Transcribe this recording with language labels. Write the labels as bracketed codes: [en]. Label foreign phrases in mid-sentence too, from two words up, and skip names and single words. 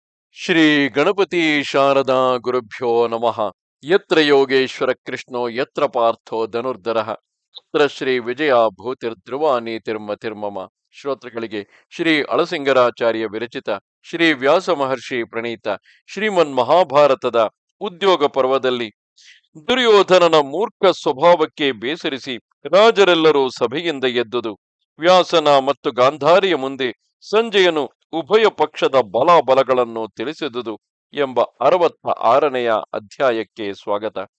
[sa] ಶ್ರೀ ಗಣಪತಿ ಶಾರದಾ ಗುರುಭ್ಯೋ ನಮಃ. ಯತ್ರ ಯೋಗೇಶ್ವರ ಕೃಷ್ಣೋ ಯತ್ರ ಪಾರ್ಥೋ ಧನುರ್ಧರಃ ತತ್ರ ಶ್ರೀ ವಿಜಯ ಭೂತಿರ್ಧ್ರುವ ನೀತಿರ್ಮತಿರ್ಮಮ. [kn] ಶ್ರೋತೃಗಳಿಗೆ ಶ್ರೀ ಅಳಸಿಂಗರಾಚಾರ್ಯ ವಿರಚಿತ ಶ್ರೀ ವ್ಯಾಸ ಮಹರ್ಷಿ ಪ್ರಣೀತ ಶ್ರೀಮನ್ ಮಹಾಭಾರತದ ಉದ್ಯೋಗ ಪರ್ವದಲ್ಲಿ ದುರ್ಯೋಧನನ ಮೂರ್ಖ ಸ್ವಭಾವಕ್ಕೆ ಬೇಸರಿಸಿ ರಾಜರೆಲ್ಲರೂ ಸಭೆಯಿಂದ ಎದ್ದುದು, ವ್ಯಾಸನ ಮತ್ತು ಗಾಂಧಾರಿಯ ಮುಂದೆ ಸಂಜಯನು ಉಭಯ ಪಕ್ಷದ ಬಲಾಬಲಗಳನ್ನು ತಿಳಿಸಿದುದು ಎಂಬ 66ನೆಯ ಅಧ್ಯಾಯಕ್ಕೆ ಸ್ವಾಗತ.